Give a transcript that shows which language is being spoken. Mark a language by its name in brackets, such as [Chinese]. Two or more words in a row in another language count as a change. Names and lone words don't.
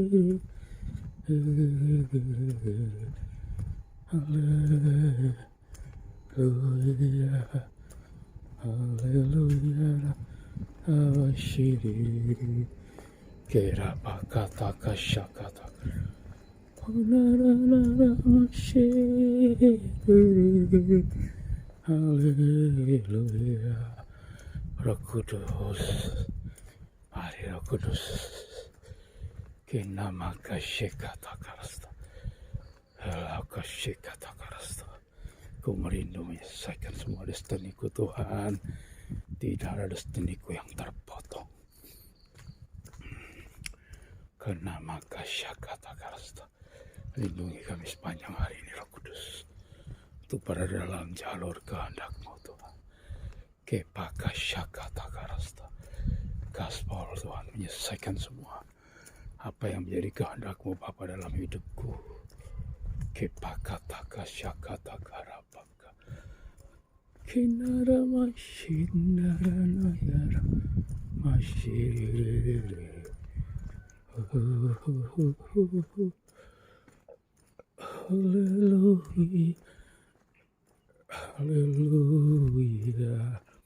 [Indonesian] haleluya, haleluya, masyiri, kira bakata kasyakata, haleluya, masyiri, haleluya. Roh Kudus, mari Roh Kudus, kinama kasyakata karasta, halau kasyakata karasta. Ku merindu menyelesaikan semua destiniku Tuhan. Tidak ada destiniku yang terpotong. Karena maka syakata karasta. Lindungi kami sepanjang hari ini Roh Kudus. Untuk berada dalam jalur kehendak-Mu Tuhan. Kepaka syakata karasta. Gaspol Tuhan menyelesaikan semua. Apa yang menjadi kehendak-Mu Bapa dalam hidupku. Kepakata kasyakata karapaka. Kinara masyinara nayara masyiri. Haleluya, haleluya.